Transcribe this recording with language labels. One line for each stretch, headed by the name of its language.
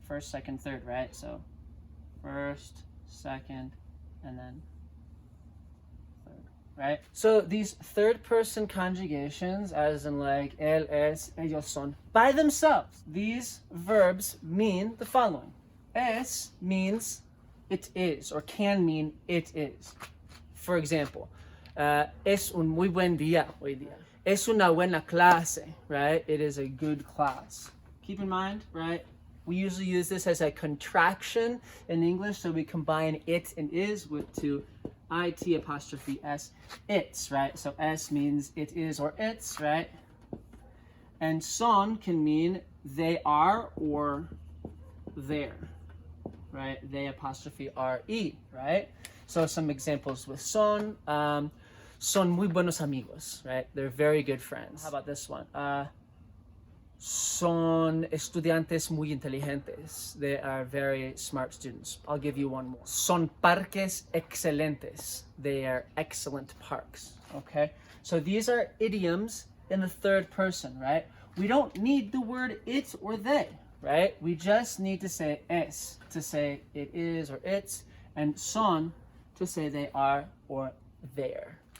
English: First, second, third, right? So first, second, and then third, right? So these third person conjugations, as in like él, es, ellos son, by themselves, these verbs mean the following. Es means it is, or can mean it is.
Spanish: For example, es un muy buen día hoy día. Es una buena clase,
English: right? It is a good class. Keep in mind, right? We usually use this as a contraction in English, so we combine it and is with to it apostrophe s, it's, right? So s means it is or it's, right? And son can mean they are or they're, right? They apostrophe re, right? So some examples with son.
Spanish: Son muy buenos amigos,
English: right? They're very good friends. How about this one?
Spanish: Son estudiantes muy inteligentes.
English: They are very smart students. I'll give you one more.
Spanish: Son parques excelentes.
English: They are excellent parks, okay? So these are idioms in the third person, right? We don't need the word it or they, right? We just need to say es to say it is or it's, and son to say they are or they're.